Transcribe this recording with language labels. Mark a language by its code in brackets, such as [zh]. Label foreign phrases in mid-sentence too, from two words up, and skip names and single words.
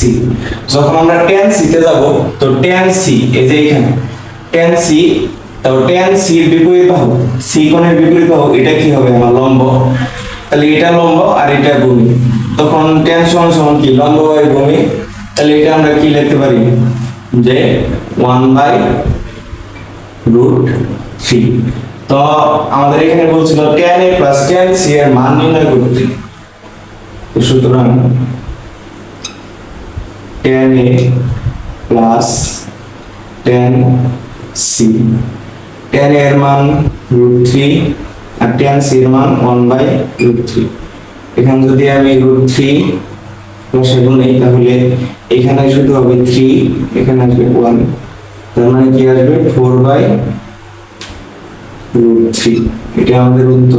[bn] যখন আমরা tan c তে যাব, তো tan c এই যে এখানে tan c, তো tan c এর বিপরীত বাহু, c কোণের বিপরীত বাহু এটা কি হবে? আমার লম্ব। তাহলে এটা লম্ব আর এটা ভূমি। তখন tan সমান সমান কি? লম্ব বাই ভূমি। তাহলে এটা আমরা কি লিখতে পারি? যে 1/√3। তো আমাদের এখানে বলছিল [en] tan a plus tan c [bn] এর মান নির্ণয় করতে। তো সুতরাং [en] tan a plus tan c, [bn] tan a এর মান √3 আর tan c এর মান 1/√3। এখানে যদি আমি √3 বসে গুনি, তাহলে এখানে শুধু হবে 3, এখানে আসবে 1, তার মানে কি আসবে? 4/√3। এটা আমাদের উত্তর।